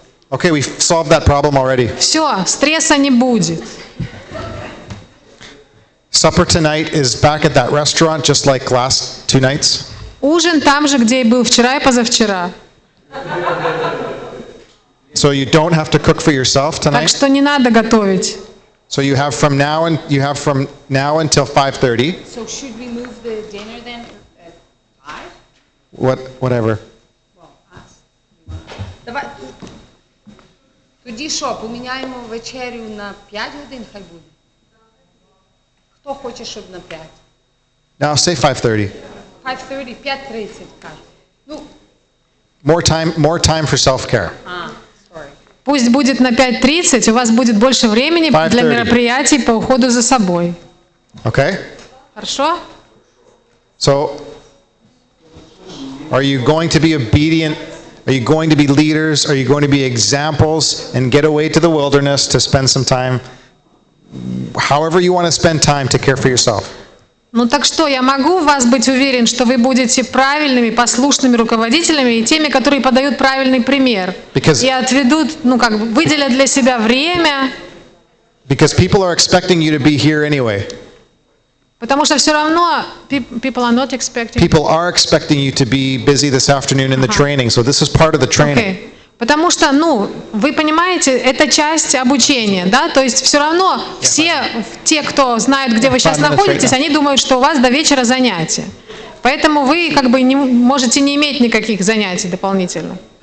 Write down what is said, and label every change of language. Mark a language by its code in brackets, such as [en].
[en] Okay, we've solved that problem already. [ru] Все, стресса не будет. [en] Supper tonight is back at that restaurant, just like last 2 nights. [ru] Ужин там же, где и был вчера и позавчера. [en] So you don't have to cook for yourself [ru] Так [en] tonight. [ru] что не надо готовить. [en] So you have from now until 5:30. So should we move the dinner then at 5? Whatever. Well, us. [ru] Давай. [uk] Тоді що, поміняємо вечерю на 5 годин, хай буде? Хто хоче, щоб на 5? Now say 5:30. 5:30, 5:30, кажу. Ну, [en] More time for self-care. sorry. [ru] Пусть будет на 5:30, у вас будет больше времени 5:30. для мероприятий по уходу за собой. [en] Okay? [ru] Хорошо? [en] So are you going to be obedient? Are you going to be leaders? Are you going to be examples and get away to the wilderness to spend some time? However you want to spend time to care for yourself. [ru] Ну так что, я могу в вас быть уверен, что вы будете правильными, послушными руководителями и теми, которые подают правильный пример. [en] Because- [ru] И отведут, выделят для себя время, [en] Because people are expecting you to be here anyway. [ru] потому что все равно [en] people are not expecting. People are expecting you to be busy this afternoon in the training. So this is part of the training. Okay. [ru] Потому что, вы понимаете, это часть обучения, да, то есть все равно все те, кто знают, где вы сейчас находитесь, они думают, что у вас до вечера занятия. Поэтому вы можете не иметь никаких занятий дополнительно.